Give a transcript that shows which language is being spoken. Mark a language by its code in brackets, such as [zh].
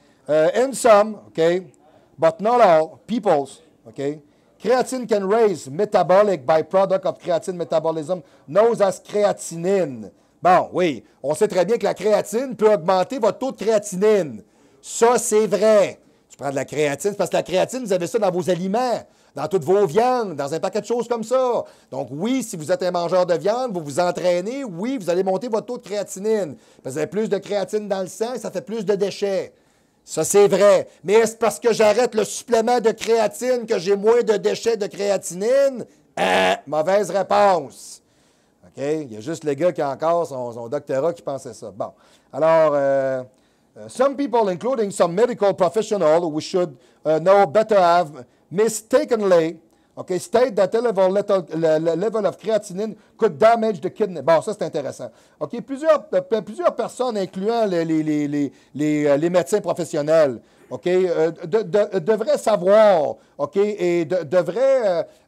[en] In some, OK, but not all, peoples, OK, creatine can raise metabolic byproduct of creatine metabolism known as creatinine. [fr] Bon, oui, on sait très bien que la créatine peut augmenter votre taux de créatinine. Ça, c'est vrai. Tu prends de la créatine, parce que la créatine, vous avez ça dans vos aliments, dans toutes vos viandes, dans un paquet de choses comme ça. Donc, oui, si vous êtes un mangeur de viande, vous vous entraînez, oui, vous allez monter votre taux de créatinine. Parce que vous avez plus de créatine dans le sang et ça fait plus de déchets. Ça, c'est vrai. Mais est-ce parce que j'arrête le supplément de créatine que j'ai moins de déchets de créatinine? Mauvaise réponse. OK? Il y a juste le gars qui a encore son doctorat qui pensait ça. Bon. [en] Alors, some people, including some medical professionals who should know better, have mistakenly, okay, state that the level of creatinine could damage the kidney. [fr] Bon, ça, c'est intéressant. OK? Plusieurs personnes, incluant les médecins professionnels, OK, devraient savoir, OK, et devraient...